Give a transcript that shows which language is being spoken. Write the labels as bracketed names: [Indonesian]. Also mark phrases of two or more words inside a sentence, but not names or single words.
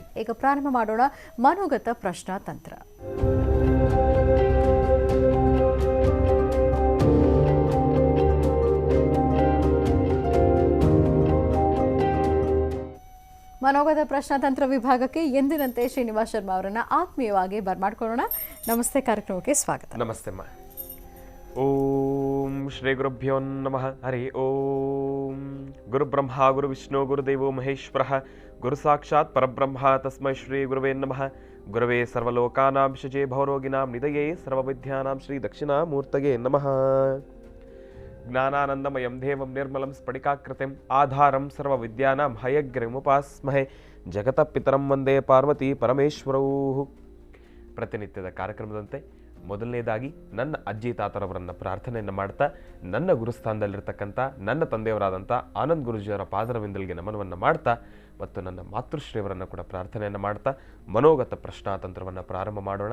[Kannada] ಈಗ ಪ್ರಾರಂಭ ಮಾಡೋಣ ಮನೋಗತ ಪ್ರಶ್ನಾತಂತ್ರ. ಮನೋಗತ ಪ್ರಶ್ನಾತಂತ್ರ ವಿಭಾಗಕ್ಕೆ ಎಂದಿನಂತೆ ಶ್ರೀನಿವಾಸ್ ಶರ್ಮಾ ಅವರನ್ನು ಆತ್ಮೀಯವಾಗಿ ಬರ್ಮಾಡ್ಕೊಳ್ಳೋಣ. ನಮಸ್ತೆ, ಕಾರ್ಯಕ್ರಮಕ್ಕೆ ಸ್ವಾಗತ. ನಮಸ್ತೆ ಅಮ್ಮ. [Sanskrit] ಓಂ ಶ್ರೀ ಗುರುಭ್ಯೋ ನಮಃ. ಹರಿ ಓಂ. ಗುರು ಬ್ರಹ್ಮ ಗುರು ವಿಷ್ಣು ಗುರುದೇವೋ ಮಹೇಶ್ವರ ಗುರು ಸಾಕ್ಷಾತ್ ಪರಬ್ರಹ್ಮ ತಸ್ಮೈ ಶ್ರೀ ಗುರುವೇ ನಮಃ. ಗುರವೇ ಸರ್ವಲೋಕಾನಾಂ ಶಜೇ ಭವರೋಗಿನಾಂ ನಿಧಯೇ ಸರ್ವವಿದ್ಯಾನಾಂ ಶ್ರೀ ದಕ್ಷಿಣಾಮೂರ್ತಯೇ ನಮಃ. ಜ್ಞಾನಾನಂದಮಯಂ ದೇವಂ ನಿರ್ಮಲಂ ಸ್ಫಟಿಕಾಕೃತಿಂ ಆಧಾರಂ ಸರ್ವವಿದ್ಯಾನಾಂ ಹಯಗ್ರೀವಮುಪಾಸ್ಮಹೇ. ಜಗತಃ ಪಿತರಂ ವಂದೇ ಪಾರ್ವತಿ ಪರಮೇಶ್ವರೌ. [Kannada] ಪ್ರತಿನಿತ್ಯದ ಕಾರ್ಯಕ್ರಮದಂತೆ ಮೊದಲನೇದಾಗಿ ನನ್ನ ಅಜ್ಜಿ ತಾತರವರನ್ನು ಪ್ರಾರ್ಥನೆಯನ್ನು ಮಾಡ್ತಾ, ನನ್ನ ಗುರುಸ್ಥಾನದಲ್ಲಿರ್ತಕ್ಕಂಥ ನನ್ನ ತಂದೆಯವರಾದಂಥ ಆನಂದ್ ಗುರುಜಿಯವರ ಪಾದರವಿಂದಲ್ಗೆ ನಮನವನ್ನು ಮಾಡ್ತಾ, ಮತ್ತು ನನ್ನ ಮಾತೃಶ್ರೀಯವರನ್ನು ಕೂಡ ಪ್ರಾರ್ಥನೆಯನ್ನು ಮಾಡ್ತಾ ಮನೋಗತ ಪ್ರಶ್ನಾತಂತ್ರವನ್ನು ಪ್ರಾರಂಭ ಮಾಡೋಣ.